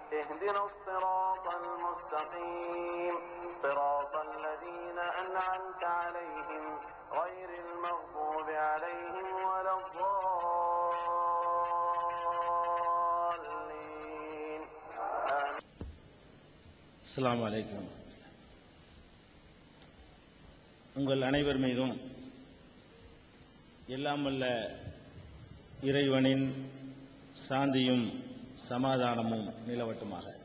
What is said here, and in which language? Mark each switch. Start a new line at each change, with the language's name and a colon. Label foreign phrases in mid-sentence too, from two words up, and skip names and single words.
Arabic: اهدنا الصراط المستقيم صراط الذين أنعمت عليهم غير المغضوب عليهم ولا الضالين. السلام عليكم.
Tamil: உங்கள் அனைவர் மீதும் எல்லாம் வல்ல இறைவனின் சாந்தியும் சமாதானமும் நிலவட்டுமாக.